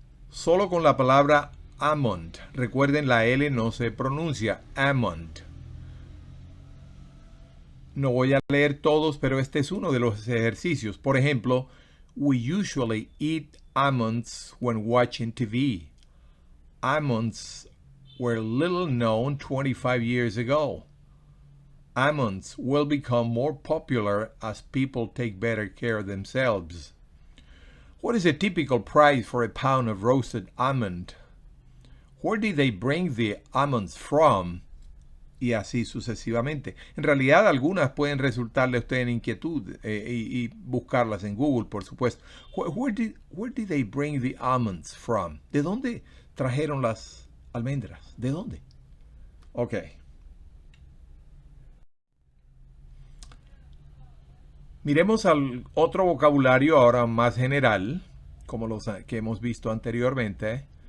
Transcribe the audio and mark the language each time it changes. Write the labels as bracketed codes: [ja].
[es] Solo con la palabra almond. Recuerden, la L no se pronuncia. Almond. No voy a leer todos, pero este es uno de los ejercicios. Por ejemplo, [en] we usually eat almonds when watching TV. Almonds were little known 25 years ago. Almonds will become more popular as people take better care of themselves. What is a typical price for a pound of roasted almond? Where did they bring the almonds from? [es] Y así sucesivamente. En realidad algunas pueden resultarle a usted en inquietud y buscarlas en Google, por supuesto. [en] Where did they bring the almonds from? [es] ¿De dónde trajeron las almendras? ¿De dónde? Ok. Miremos al otro vocabulario ahora más general, como los que hemos visto anteriormente.